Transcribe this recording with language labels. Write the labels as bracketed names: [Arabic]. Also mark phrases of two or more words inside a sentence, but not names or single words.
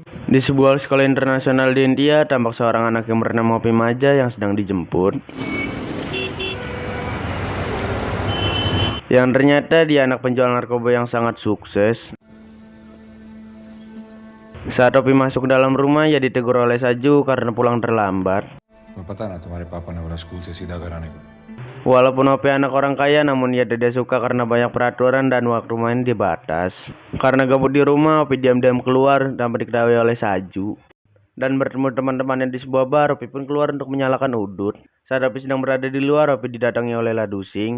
[Indonesian] Di sebuah sekolah internasional di India, tampak seorang anak yang bernama Opi Maja yang sedang dijemput. Yang ternyata dia anak penjual narkoba yang sangat sukses. Saat Opi masuk ke dalam rumah, ia ditegur oleh Saju karena pulang terlambat. [Hindi] पता ना तुम्हारे पापा ने बोला स्कूल से सीधा घर आने को। [Indonesian] Walaupun Opi anak orang kaya, namun ia tidak suka karena banyak peraturan dan waktu main dibatas. Karena gabut di rumah, Opi diam-diam keluar tanpa diketahui oleh Saju. Dan bertemu teman-temannya di sebuah bar, Opi pun keluar untuk menyalakan udut. Saat Opi sedang berada di luar, Opi didatangi oleh Ladusing.